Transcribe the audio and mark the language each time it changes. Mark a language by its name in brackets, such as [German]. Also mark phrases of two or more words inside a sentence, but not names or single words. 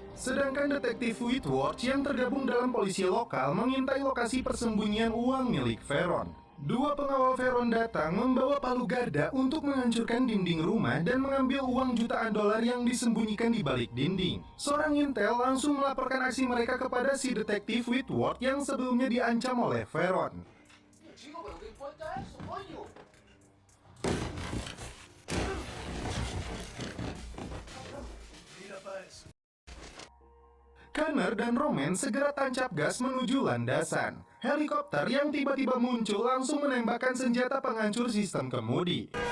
[Indonesian] Sedangkan detektif Whitworth yang tergabung dalam polisi lokal mengintai lokasi persembunyian uang milik Veron. 2 pengawal Veron datang membawa palu gada untuk menghancurkan dinding rumah dan mengambil uang jutaan dolar yang disembunyikan di balik dinding. Seorang intel langsung melaporkan aksi mereka kepada si detektif Whitworth yang sebelumnya diancam oleh Veron. [Spanish] Chico, pero ¿qué importa eso, coño? Mira pa' eso. [Indonesian] Connor dan Roman segera tancap gas menuju landasan. Helikopter yang tiba-tiba muncul langsung menembakkan senjata penghancur sistem kemudi.